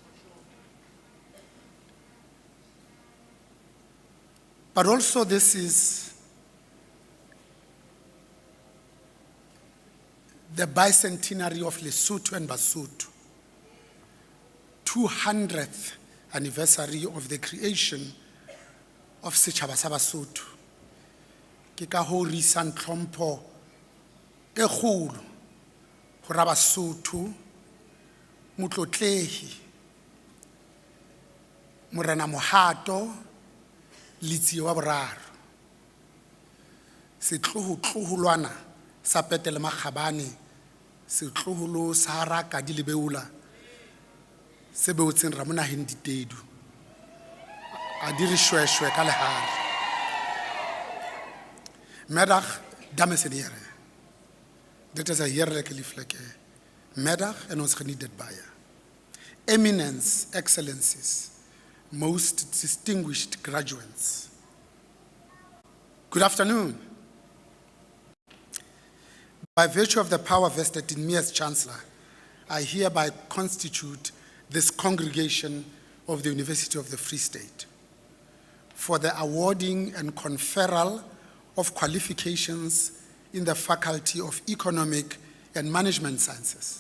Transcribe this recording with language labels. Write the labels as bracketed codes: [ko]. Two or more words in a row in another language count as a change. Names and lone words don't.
[en] But also this is the bicentenary of Lesotho and Basotho, 200th anniversary of the creation of [st] Setjhaba sa Basotho. Ke ka hoo re isang tlhompho e kgolo ho ra Basotho, motlotlehi, Morena Mohato, Letsie wa boraro, setlohotloholwana sa Petele Makgabane, setloholo sa Raka di Lebeola, se beotseng Ramonaheng Ditedu, a di re shweshwe ka lehare. [af] Middag, dames en heren. Dit is 'n heerlike lieflike middag en ons geniet dit baie. [en] Eminence, excellencies, most distinguished graduates. Good afternoon. By virtue of the power vested in me as Chancellor, I hereby constitute this congregation of the University of the Free State for the awarding and conferral of qualifications in the Faculty of Economic and Management Sciences.